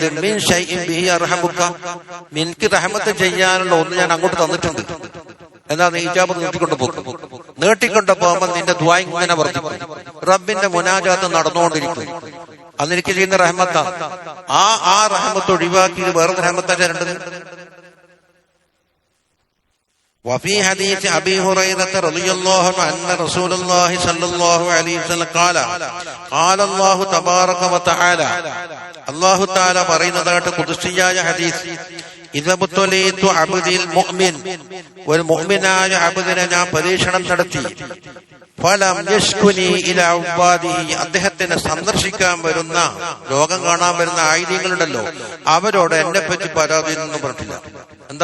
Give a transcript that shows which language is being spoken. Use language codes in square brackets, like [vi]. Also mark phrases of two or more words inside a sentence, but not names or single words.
[ar] من شيء به أرحمك, [ml] നിനക്ക് റഹ്മത്ത് ചെയ്യാനുള്ള ഒന്ന് ഞാൻ അങ്ങോട്ട് തന്നിട്ടുണ്ട്. എന്താ? നീ ഇജാബത്ത് നീട്ടിക്കൊണ്ട് പോകുമ്പോ നിന്റെ ദുആ ഇങ്ങനെ വർദ്ധിക്കും, റബ്ബിന്റെ മുനാജാത്ത് നടന്നുകൊണ്ടിരിക്കും. അതെനിക്ക് ചെയ്യുന്ന റഹ്മത്താണ്. ആ റഹ്മത്ത് ഒഴിവാക്കി വേറെ റഹ്മത്താ തരേണ്ടത്. [ar] وفي حديث أبي هريرة رضي الله عنه أن رسول الله صلى الله عليه وسلم قال الله تبارك وتعالى, [ml] അല്ലാഹു തആല പറയുന്നതായിട്ട് ഖുദ്സിയായ ഹദീസ്, [ar] إذا ابتليت عبدي المؤمن, [ml] ഒരു മുഅ്മിനായ അബ്ദിനെ ഞാൻ പരീക്ഷണം നടത്തി, [ar] فلم يشكني إلى عواده, [ml] അദ്ദേഹത്തിനെ സന്ദർശിക്കാൻ വരുന്ന, രോഗം കാണാൻ വരുന്ന ആയിര്യങ്ങളുണ്ടല്ലോ, അവരോട് എന്നെ പറ്റി പരാതിയൊന്നും പറഞ്ഞിട്ടില്ല. എന്താ?